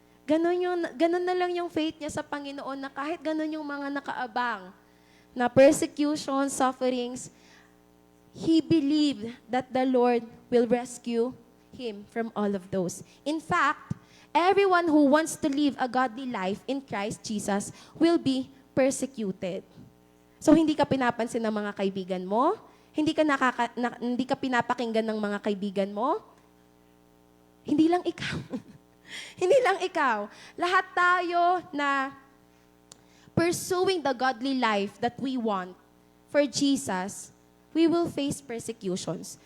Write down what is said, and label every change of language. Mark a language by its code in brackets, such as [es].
[tl] Ganun na lang yung faith niya sa Panginoon, na kahit ganun yung mga nakaabang na persecution, sufferings, [en] he believed that the Lord will rescue him from all of those. In fact, everyone who wants to live a godly life in Christ Jesus will be persecuted. [tl] So, hindi ka pinapansin ng mga kaibigan mo, hindi ka pinapakinggan ng mga kaibigan mo, hindi lang ikaw. Hindi lang ikaw. Lahat tayo na [en] pursuing the godly life that we want for Jesus, we will face persecutions.